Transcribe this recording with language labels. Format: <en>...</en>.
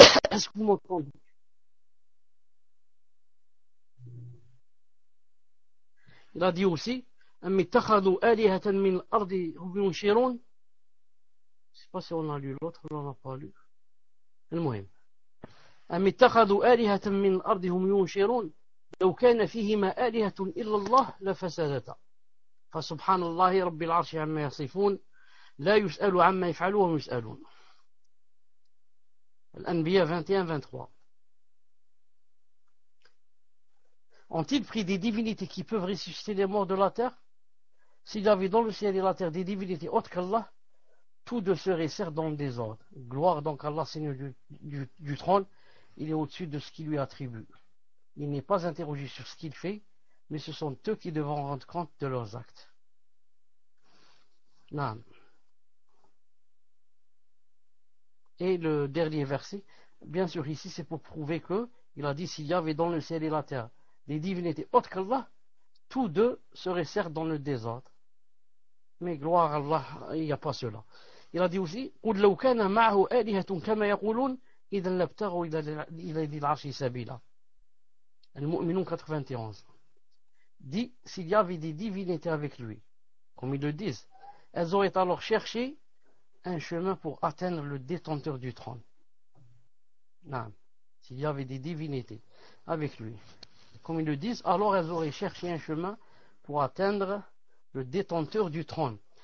<fr>Est-ce que vous m'entendez? Il a dit aussi, je ne sais pas si on a lu l'autre, on n'a pas lu.</fr> <ar>المهم أم اتخذوا آلهة من الأرض هم ينشرون لو كان فيهما آلهة إلا الله لفسدتا فسبحان الله رب العرش عما يصفون لا يسأل عما يفعلون وهم يسألون. الأنبياء 21-23.</ar> <fr>Ont-ils pris des divinités qui peuvent ressusciter les morts de la terre? S'il y avait dans le ciel et la terre des divinités autres qu'Allah, tous deux seraient certes dans le désordre. Gloire donc à Allah, Seigneur du trône, il est au-dessus de ce qui lui attribue. Il n'est pas interrogé sur ce qu'il fait, mais ce sont eux qui devront rendre compte de leurs actes. Naam. Et le dernier verset, bien sûr ici c'est pour prouver que, il a dit s'il y avait dans le ciel et la terre des divinités autres qu'Allah, tous deux seraient certes dans le désordre. Mais gloire à Allah, il n'y a pas cela. Il a dit aussi,</fr> <ar>قُلْ لَوْ كَانَ مَعَهُ آلِهَةٌ كَمَا يَقُولُونَ إِذًا لَابْتَغَوْا إِلَى ذِي الْعَرْشِ سَبِيلًا. Al-Mu'minun 91.</ar> <fr>Dit, s'il y avait des divinités avec lui, comme ils le disent, elles auraient alors cherché un chemin pour atteindre le détenteur du trône. Non. S'il y avait des divinités avec lui, comme ils le disent, alors elles auraient cherché un chemin pour atteindre le détenteur du trône.</fr>